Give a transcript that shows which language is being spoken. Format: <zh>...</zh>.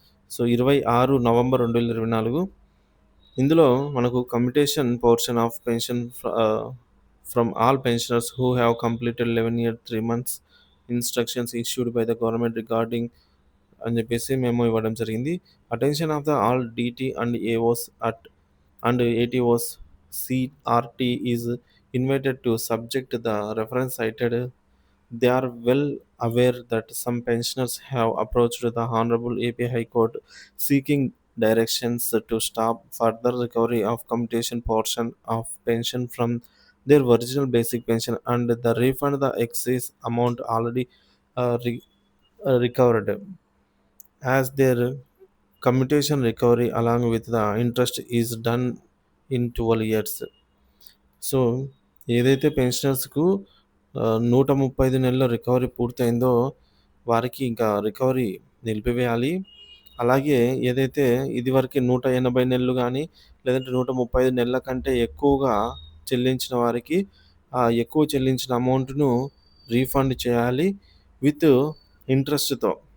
<en>So, 26 November 2024. ఇందులో మనకు commutation portion of pension from all pensioners who have completed 11 year 3 months instructions issued by the government regarding</en> <te>అని చెప్పేసి memo ఇవ్వడం జరిగింది.</te> <en>Attention of the all DT and AOs and ATOs CRT is invited to subject the reference cited. They are well aware that some pensioners have approached the Honorable AP High Court seeking directions to stop further recovery of commutation portion of pension from their original basic pension and the refund the excess amount already recovered, as their commutation recovery along with the interest is done in 12 years.</en> <te>So, ఏదైతే పెన్షనర్స్‌కు 135 నెలల recovery పూర్తయిందో, వారికి ఇంకా recovery నిలిపివేయాలి. అలాగే ఏదైతే ఇదివరకే 180 నెలలు గానీ, లేదంటే 135 నెలల కంటే ఎక్కువగా చెల్లించిన వారికి, ఆ ఎక్కువ చెల్లించిన అమౌంట్‌ను రీఫండ్ చేయాలి విత్ ఇంట్రెస్ట్‌తో.</te>